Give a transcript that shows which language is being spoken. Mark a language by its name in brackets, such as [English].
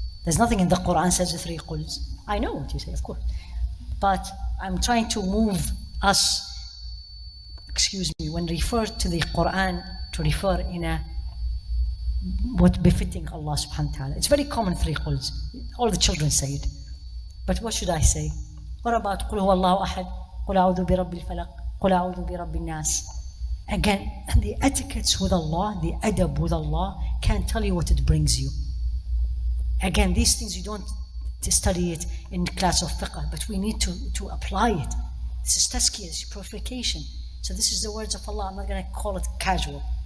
[English] There's nothing in the Quran says the 3 quls. I know what you say, of course. But I'm trying to move us, when referred to the Quran, to refer in a what befitting Allah subhanahu wa ta'ala. It's very common 3 quls. All the children say it. But what should I say? [Arabic] What about قُلْ هُوَ اللَّهُ أَحَدٌ قُلْ أَعُوذُ بِرَبِّ الْفَلَقِ قُلْ أَعُوذُ بِرَبِّ النَّاسِ. [English] Again, the etiquettes with Allah, the adab with Allah, can't tell you what it brings you. Again, these things you don't study it in class of fiqh, but we need to apply it. This is tazkiyah, this is purification. So this is the words of Allah. I'm not going to call it casual.